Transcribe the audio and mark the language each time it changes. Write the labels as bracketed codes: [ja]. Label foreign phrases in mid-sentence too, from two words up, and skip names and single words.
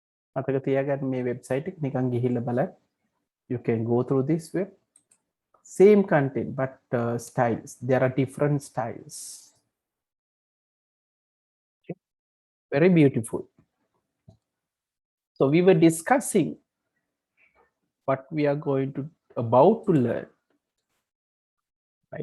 [si] මතක තියාගන්න මේ වෙබ්සයිට් එක නිකන් ගිහිල්ලා බලන්න. [en] You can go through this web. Same content, but styles. There are different styles. Okay. Very beautiful. So we were discussing what we are going to about to learn, right?